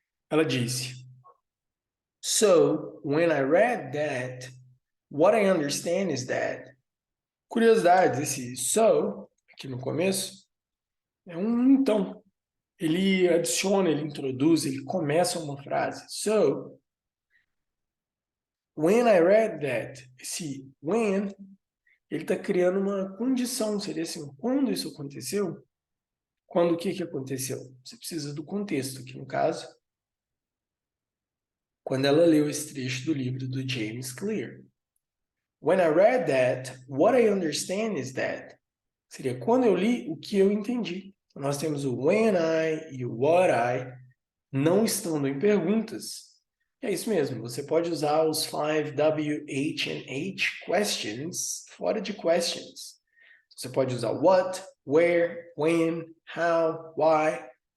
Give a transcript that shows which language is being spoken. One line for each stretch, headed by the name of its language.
Portuguese: Ela disse:
English: so, when I read that, what I understand is that.
Portuguese: Curiosidades, esse so, aqui no começo, é um então. Ele adiciona, ele introduz, ele começa uma frase.
English: So, when I read that,
Portuguese: esse when, ele está criando uma condição, seria assim, quando isso aconteceu? Quando o que aconteceu? Você precisa do contexto, aqui no caso, quando ela leu esse trecho do livro do James Clear.
English: When I read that, what I understand is that.
Portuguese: Seria quando eu li, o que eu entendi. Então, nós temos o when I e o what I não estando em perguntas. É isso mesmo, você pode usar os 5 W, H and H questions fora de questions. Você pode usar
English: what, where, when, how, why.